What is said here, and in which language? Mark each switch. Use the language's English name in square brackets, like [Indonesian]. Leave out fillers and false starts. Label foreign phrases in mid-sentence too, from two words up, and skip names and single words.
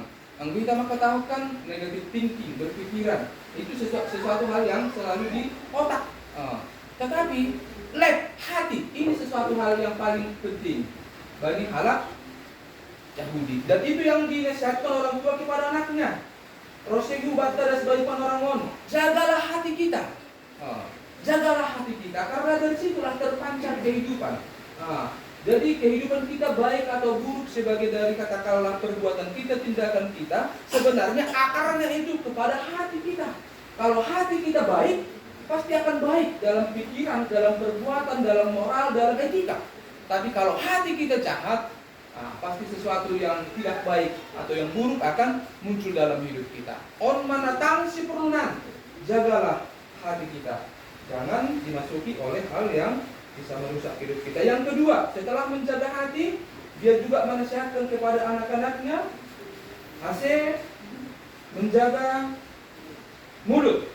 [Indonesian] Yang kita mengetahukan [English] negatif thinking, [Indonesian] berpikiran, itu sesuatu hal yang selalu di otak. Tetapi hati ini sesuatu hal yang paling penting bagi halak Yahudi. Dan itu yang dinasihatkan orang tua kepada anaknya. [Batak Simalungun] Rosegu bata sebagai panorangon. [Indonesian] Jagalah hati kita. Jagalah hati kita karena dari situlah terpancar kehidupan. Jadi kehidupan kita baik atau buruk sebagai dari katakanlah perbuatan kita, tindakan kita, sebenarnya akarnya itu kepada hati kita. Kalau hati kita baik, pasti akan baik dalam pikiran, dalam perbuatan, dalam moral, dalam etika. Tapi kalau hati kita jahat, pasti sesuatu yang tidak baik atau yang buruk akan muncul dalam hidup kita. [Batak Simalungun] On manatang si perunan, [Indonesian] jagalah hati kita. Jangan dimasuki oleh hal yang bisa merusak hidup kita. Yang kedua, setelah menjaga hati, dia juga menasihatkan kepada anak-anaknya, menjaga mulut.